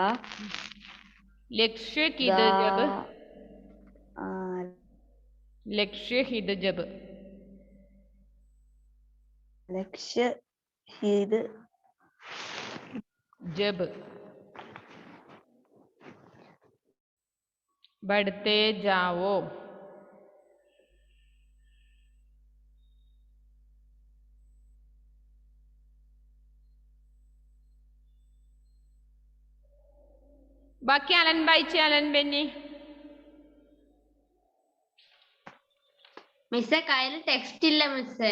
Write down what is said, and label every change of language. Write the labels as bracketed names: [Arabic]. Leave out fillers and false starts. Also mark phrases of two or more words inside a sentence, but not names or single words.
[Hindi] लक्ष्य हित जब लक्ष्य हित जब लक्ष्य हित जब बढ़ते जाओ. [Malayalam] ബാക്കി അലൻ വായിച്ചേ. അലൻ ബെന്നി. മിസ്സേ കയ്യില് ടെക്സ്റ്റ് ഇല്ല മിസ്സേ.